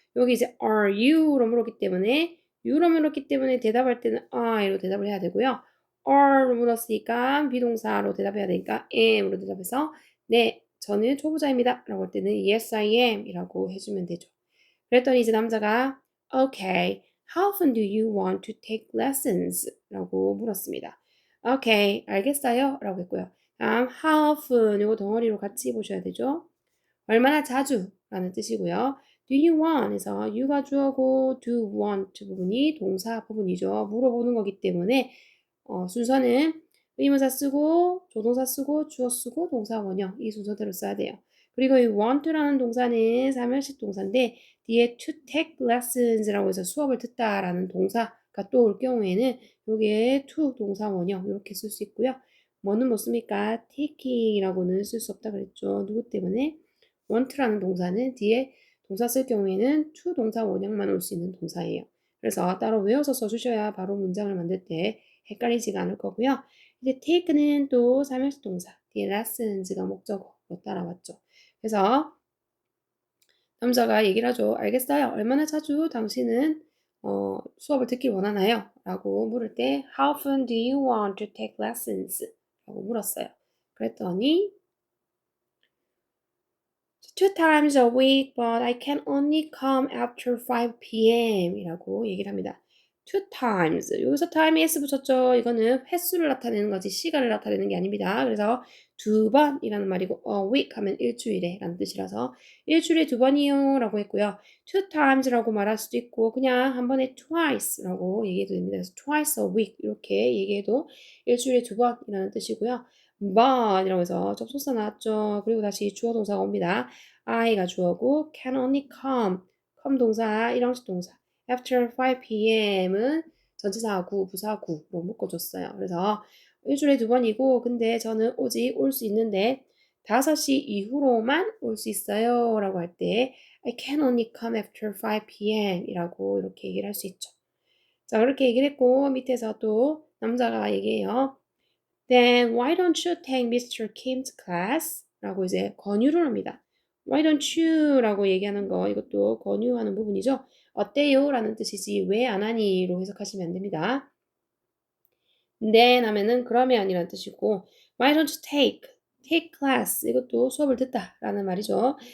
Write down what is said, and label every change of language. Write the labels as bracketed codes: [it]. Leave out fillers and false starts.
[ko] 여기 이제 Are you로 물었기 때문에 you로 물었기 때문에 대답할 때는 I로 대답을 해야 되고요. Are로 물었으니까 비동사로 대답해야 되니까 am으로 대답해서 네, 저는 초보자입니다. 라고 할 때는 [en] Yes, I am [ko] 이라고 해주면 되죠. 그랬더니 이제 남자가 [en] Okay, how often do you want to take lessons? [ko] 라고 물었습니다. Okay, 알겠어요. 라고 했고요. 다음 how often 이거 덩어리로 같이 보셔야 되죠. 얼마나 자주 라는 뜻이고요. Do you want 에서 you가 주어고 do want 부분이 동사 부분이죠. 물어보는 거기 때문에 순서는 의문사 쓰고 조동사 쓰고 주어 쓰고 동사 원형 이 순서대로 써야 돼요. 그리고 이 want라는 동사는 사면식 동사인데 뒤에 to take lessons라고 해서 수업을 듣다라는 동사가 또 올 경우에는 여기에 to 동사 원형 이렇게 쓸 수 있고요. 뭐는 못 씁니까? taking이라고는 쓸 수 없다 그랬죠. 누구 때문에? want라는 동사는 뒤에 동사 쓸 경우에는 to 동사 원형만 올 수 있는 동사예요. 그래서 따로 외워서 써주셔야 바로 문장을 만들 때 헷갈리지가 않을 거고요. 이제 take는 또 사명식 동사, 뒤에 lessons가 목적어로 따라왔죠. 그래서 남자가 얘기를 하죠. 알겠어요. 얼마나 자주 당신은 수업을 듣길 원하나요? 라고 물을 때 [en] How often do you want to take lessons? [ko] 라고 물었어요. [en] 그랬더니 Two times a week, but I can only come after 5 p.m. [ko] 이라고 얘기를 합니다. [en] two times. [ko] 여기서 time s 붙였죠. 이거는 횟수를 나타내는 거지 시간을 나타내는 게 아닙니다. 그래서 두 번이라는 말이고 a week 하면 일주일에 라는 뜻이라서 일주일에 두 번이요 라고 했고요. two times라고 말할 수도 있고 그냥 한 번에 twice라고 얘기해도 됩니다. 그래서 twice a week 이렇게 얘기해도 일주일에 두 번이라는 뜻이고요. 번이라고 해서 접속사 나왔죠. 그리고 다시 주어 동사가 옵니다. I가 주어고 can only come 동사 일형식 동사 after 5 p.m.은 전치사하고 부사구로 묶어줬어요. 그래서 일주일에 두 번이고 근데 저는 오직 올 수 있는데 5시 이후로만 올 수 있어요 라고 할 때 [en] I can only come after 5 p.m. [ko] 이라고 이렇게 얘기를 할 수 있죠. 자 그렇게 얘기를 했고 밑에서 또 남자가 얘기해요. [en] Then why don't you take Mr. Kim's class? [ko] 라고 이제 권유를 합니다. [en] Why don't you? [ko] 라고 얘기하는 거 이것도 권유하는 부분이죠. 어때요? 라는 뜻이지 왜 안 하니? 로 해석하시면 안 됩니다. then 하면은 그러면 이라는 뜻이고 [en] why don't you take class [ko] 이것도 수업을 듣다 라는 말이죠.